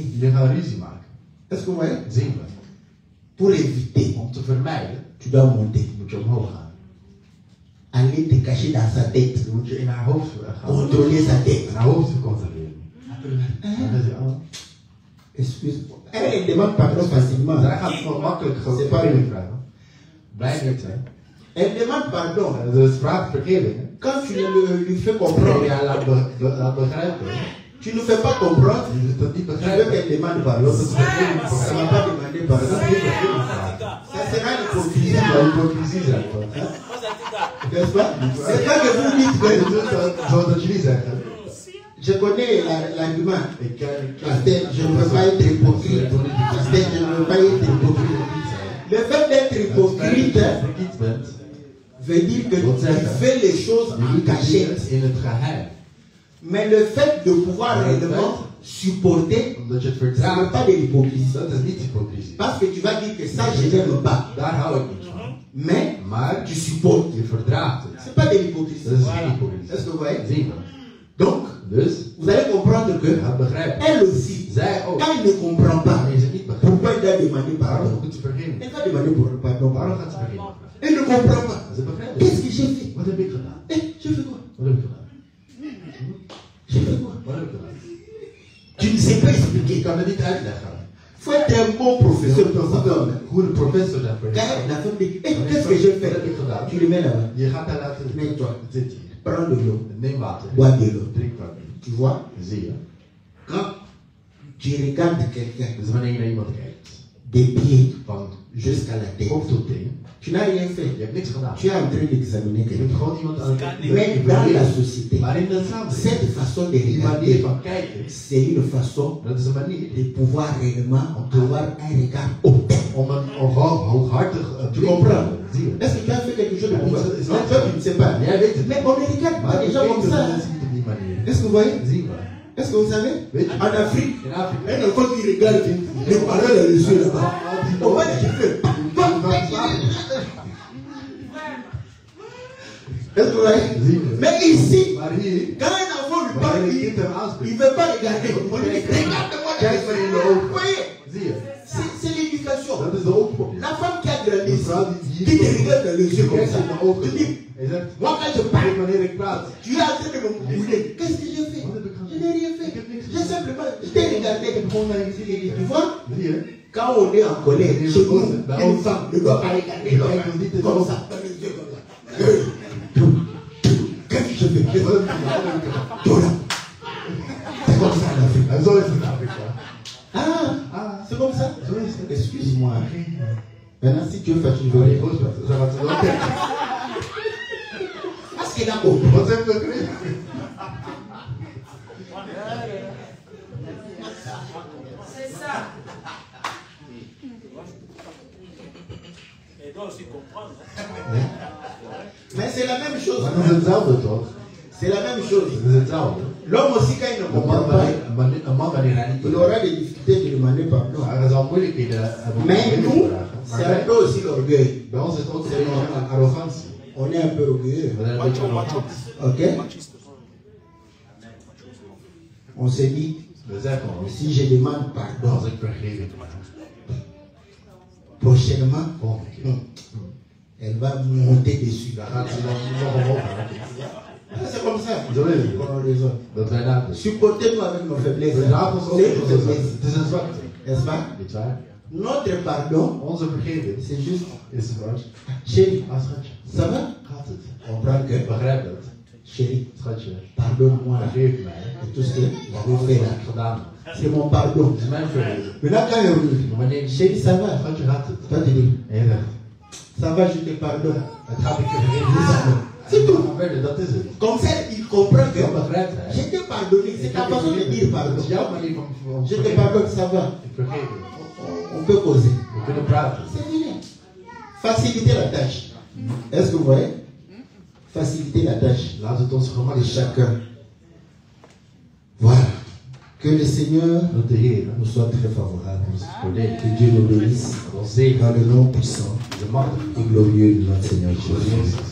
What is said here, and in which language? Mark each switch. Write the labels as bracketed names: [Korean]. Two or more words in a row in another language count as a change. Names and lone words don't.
[Dutch] Je gaat ruzie maken. [French] Est-ce que vous voyez? [Dutch] Zien we. [French] Pour éviter, [Dutch] Om te vermijden, [French] tu dois monter. [Dutch] moet je omhoog gaan. [French] Aller te cacher dans sa tête. [Dutch] Dan moet je in haar hoofd gaan. [French] Contrôler sa tête. [Dutch] En haar hoofd controleren. En dan zeg je, oh. [French] Excuse-moi. Elle demande pardon facilement. [Dutch] Zij gaat gewoon makkelijk [French] C'est pas [Dutch] vergeving [French] lui. [Dutch] vragen. Blij niet, hè. [French] Elle demande pardon. [Dutch] Dus vraagt vergeving, hè. [French] Quand tu lui fais [Dutch] Probeer [French] comprendre [Dutch] je haar laat begrijpen. [French] Tu ne fais pas comprendre. Je te dis Tu veux [Dutch] begrijpen. [French] qu'elle demande pardon. Ça ne va pas demander pardon. Ça sera l'hypocrisie. [Dutch] Ja, hypocrisie zijn we. [French] N'est-ce pas? C'est pas que vous dites que [Dutch] Zodat jullie zeggen. [French] je connais l'argument. [Dutch] Ik ken [French] Pasteur, je ne veux pas être hypocrite. Pasteur, je ne veux pas être hypocrite. Le fait d'être hypocrite veut dire que tu fais les choses en cachette. [Dutch] in het geheim. [French] Mais le fait de pouvoir réellement supporter, [Dutch] Omdat je het [French] ce n'est [Dutch] verdraagt. [French] pas de l'hypocrisie. [Dutch] Dat is niet hypocrisie. [French] Parce que tu vas dire que ça, je n'aime pas. [Dutch] Daar hou ik niet van. [French] Mais [Dutch] Maar [French] tu supportes. [Dutch] je verdraagt [French] Ce [Dutch] het. [French] n'est pas de l'hypocrisie. [Dutch] Dat is geen hypocrisie. [French] Est-ce que vous voyez? [Dutch] Zien we. [French] Donc, [Dutch] Dus, [French] vous allez comprendre que [Dutch] je gaat begrijpen. [French] elle aussi, [Dutch] Zij ook. [French] quand elle ne comprend pas, [Dutch] Maar je het niet begrijpt. [French] pourquoi elle doit demander [Dutch] Waarom [French] pardon? [Dutch] moet ze vergeven? [French] Elle va demander pardon. [Dutch] Waarom gaat ze vergeven? [French] Elle ne comprend pas. [Dutch] Ze begrijpt het. [French] Qu'est-ce que j'ai fait? [Dutch] Wat heb ik gedaan? [French] J'ai fait quoi? [Dutch] Wat heb ik gedaan? [French] J'ai fait quoi? [Dutch] Wat heb ik gedaan? [French] Tu ne sais pas [Dutch] Ik [French] expliquer. [Dutch] kan het niet uitleggen. [French] Il faut être un bon professeur pour ça. [Dutch] Goede professor zijn voor [French] Quand [Dutch] je. [French] la femme dit, qu'est-ce que j'ai [Dutch] Wat heb [French] fait? [Dutch] ik gedaan? [French] Tu le mets là-bas. [Dutch] Je gaat daar laten [French] Nee, toi. [Dutch] zit hier. [French] Prends de l'eau. [Dutch] Neem water. [French] Bois de l'eau. [Dutch] Drink water. [French] Tu vois? [Dutch] Zie je? [French] Quand tu regardes quelqu'un [Dutch] Dus wanneer je naar iemand kijkt, [French] des pieds [Dutch] van [French] jusqu'à la tête, [Dutch] hoofd tot teen, [French] tu n'as rien [Dutch] je [French] fait. [Dutch] hebt niks gedaan. [French] Tu es en train d'examiner [Dutch] Je bent [French] quelqu'un. [Dutch] gewoon iemand aan het [French] Mais dans la société, [Dutch] Maar in de samenleving, [French] cette façon de [Dutch] die manier [French] regarder, [Dutch] van kijken, [French] c'est une façon [Dutch] dat is een manier [French] de pouvoir réellement avoir un regard hautain. [Dutch] om een hooghartig [French] Tu comprends? [Dutch] Zie je? [French] Est-ce que tu as fait quelque chose de pouvoir? [Dutch] Is [French] Non, [Dutch] dat [French] toi, [Dutch] zo? [French] tu ne sais pas. [Dutch] Jij weet het. [French] Mais on ne regarde pas [Dutch] Maar [French] les [Dutch] ik [French] gens [Dutch] weet [French] comme [Dutch] dat [French] ça. [Dutch] mensen niet op die manier. [French] Est-ce que vous voyez? [Dutch] Zie je? [French] Est-ce que vous savez? [Dutch] Weet je? [French] En Afrique, [Dutch] In Afrika. [French] un enfant qui regarde les parents dans les yeux là-bas. On va dire que est-ce que vous voyez? [Dutch] Zie je? [French] Mais ici, [Dutch] Maar hier, [French] quand un enfant lui [Dutch] wanneer [French] parle, [Dutch] een [French] il [Dutch] kind hem [French] ne [Dutch] aanspreekt, [French] veut pas regarder. On lui dit, regarde-moi dans [Dutch] kijk [French] les [Dutch] maar in [French] yeux. [Dutch] de [French] Vous [Dutch] ogen. [French] voyez? [Dutch] Zie je? [French] C'est l'éducation. [Dutch] Dat is de opvoeding. [French] La femme qui a grandi [Dutch] Een [French] ici, [Dutch] vrouw [French] qui te regarde dans les yeux comme [Dutch] kijkt [French] ça, [Dutch] in de [French] tu [Dutch] ogen. [French] dis, [Dutch] Hij zegt, [French] moi quand je [Dutch] kijk [French] parle, [Dutch] wanneer ik praat. [French] tu es en train de me bouler. Qu'est-ce que j'ai fait? Je n'ai rien fait. J'ai simplement, je t'ai regardé. Tu vois? [Dutch] Zie je? [French] Quand on est en colère, chez nous, une femme ne doit pas regarder l'homme comme ça, dans les yeux comme ça. Qu'est-ce que je fais? Voilà. C'est comme ça en Afrique. [Dutch] En zo is het in Afrika. [French] Ah, c'est comme ça? [Dutch] Zo is het. [French] Excuse-moi. Maintenant, si tu veux faire, tu [Dutch] Wanneer [French] veux. [Dutch] je boos bent, dan gaat ze wel kijken. [French] Parce qu'il a compris. [Dutch] Wat heb je gekregen? [French] C'est ça. Et doit aussi comprendre. Mais c'est la même chose. [Dutch] Maar dat is hetzelfde toch? [French] C'est la même chose. [Dutch] Het is hetzelfde. [French] L'homme aussi, quand il ne [Dutch] Een [French] comprend [Dutch] man [French] pas, [Dutch] wanneer hij niet [French] il aura des difficultés de demander pardon. [Dutch] Hij zal moeilijkheden hebben om [French] Mais [Dutch] te [French] nous, [Dutch] vragen. [French] c'est un [Dutch] Maar [French] peu aussi l'orgueil. [Dutch] bij ons is het ook een arrogantie. [French] On est un peu orgueilleux. [Dutch] We zijn een beetje arrogant. [French] Ok? On se dit, [Dutch] We zeggen ons, [French] si je demande [Dutch] als [French] pardon, [Dutch] ik vergeving vraag, [French] prochainement, [Dutch] volgende keer, [French] elle va monter dessus. [Dutch] dan gaat ze dan nog omhoog gaan. [French] C'est comme ça. [Dutch] Zo is het. [French] On a raison. [Dutch] Dat wij nadenken. [French] Supportez-nous avec nos faiblesses. [Dutch] We dragen ons ook [French] C'est [Dutch] met [French] une [Dutch] onze zwakte. [French] faiblesse. [Dutch] Het is een zwakte. [French] N'est-ce pas? [Dutch] Niet waar? [French] Notre pardon, [Dutch] Onze vergeving [French] c'est juste, [Dutch] is waar. [French] chérie, [Dutch] Ah, schatje, [French] ça va? [Dutch] gaat het? [French] Comprends que, [Dutch] Begrijp het. [French] chérie, [Dutch] Schatje, [French] pardonne-moi [Dutch] vergeef mij. [French] de tout ce que [Dutch] Wat [French] j'ai fait [Dutch] ik [French] là. [Dutch] gedaan heb. [French] C'est mon pardon. [Dutch] Het is mijn vergeving. [French] Maintenant, quand il revient, [Dutch] Maar wanneer je [French] chérie, ça va? [Dutch] schatje, gaat het? [French] Toi, tu dis, [Dutch] En je zegt, [French] ça va, je te pardonne. [Dutch] het gaat ik je vergeven. [French] C'est tout. [Dutch] Verder, dat is het. [French] Comme ça, il comprend que [Dutch] Dan begrijpt hij. [French] je t'ai pardonné. C'est ta façon de dire [Dutch] Dat [French] pardon. [Dutch] is jouw manier van [French] Je te [Dutch] vergeven. [French] pardonne, ça va. [Dutch] Ik vergeef je. [French] On peut causer. [Dutch] We kunnen praten. [French] C'est fini. Faciliter la tâche. Est-ce que vous voyez? Faciliter la tâche [Dutch] Laat het ons [French] de [Dutch] gemakkelijk zijn. [French] chacun. Voilà. Que le Seigneur [Dutch] Dat de Heer [French] nous soit très favorable. [Dutch] ons voordeelt. [French] Que Dieu nous bénisse [Dutch] Dat ons zegen. [French] dans le nom puissant [Dutch] De machtige [French] et glorieux de notre Seigneur [Dutch] voor [French] Jésus. [Dutch] Jezus.